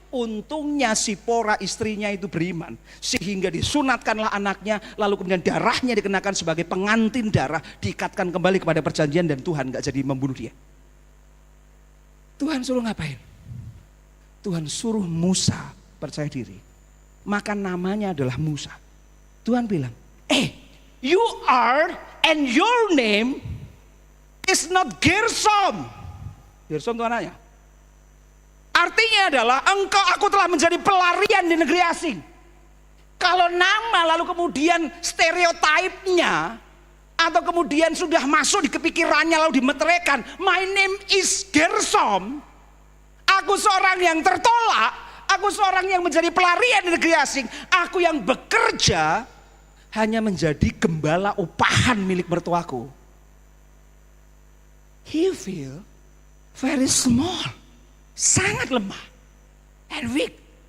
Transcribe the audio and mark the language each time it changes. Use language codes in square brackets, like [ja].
[id] Untungnya Sipora istrinya itu beriman. Sehingga disunatkanlah anaknya. Lalu kemudian darahnya dikenakan sebagai pengantin darah. Diikatkan kembali kepada perjanjian dan Tuhan gak jadi membunuh dia. Tuhan suruh ngapain? Tuhan suruh Musa percaya diri. Maka namanya adalah Musa. Tuhan bilang, [en] you are and your name is not Gersom. [id] Gersom itu anaknya. Artinya adalah aku telah menjadi pelarian di negeri asing. Kalau nama lalu kemudian stereotipnya atau kemudian sudah masuk di kepikirannya lalu dimeteraikan, [en] my name is Gersom. [id] Aku seorang yang tertolak, aku seorang yang menjadi pelarian di negeri asing. Aku yang bekerja hanya menjadi gembala upahan milik mertuaku. [en] He feel very small, [id] sangat lemah [en] and weak.